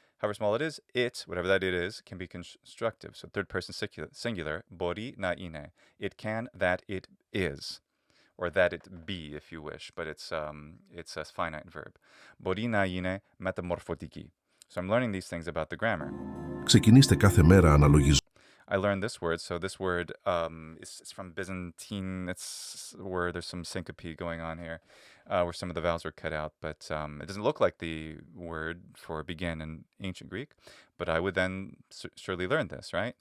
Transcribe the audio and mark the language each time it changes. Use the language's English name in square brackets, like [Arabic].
[English] However small it is, it, whatever that it is, can be constructive. So third person singular, [Greek] bori na ine. [English] It can, that it is, or that it be, if you wish, but it's a finite verb. [Greek] Bori na ine metamorphotiki. [English] So I'm learning these things about the grammar. [Greek] Ξεκινήστε κάθε μέρα αναλογίζοντας. [English] I learned this word. So this word is from Byzantine. It's where there's some syncope going on here, where some of the vowels are cut out. But it doesn't look like the word for begin in ancient Greek. But I would then surely learn this, right?